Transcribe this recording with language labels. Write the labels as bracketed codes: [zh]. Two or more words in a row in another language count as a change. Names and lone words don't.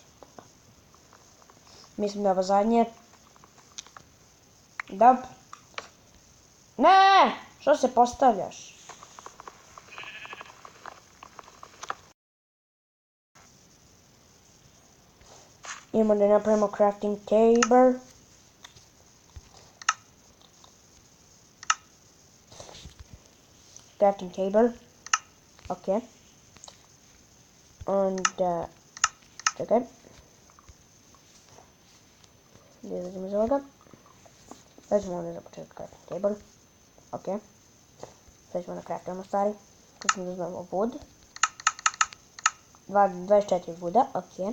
[bs] Mislim da je ovo zadnje. Dop. Ne! Što se postavljaš? Idemo da napravimo [en] crafting table. Crafting table. [bs] Ok. Onda... Čekaj. Gdje zađemo iz ovoga? Sad ćemo ovdje za početak [en] crafting table. [bs] Ok. Sad ćemo da craftujemo stvari. Sad ćemo da uzmemo wood. 24 wooda, ok.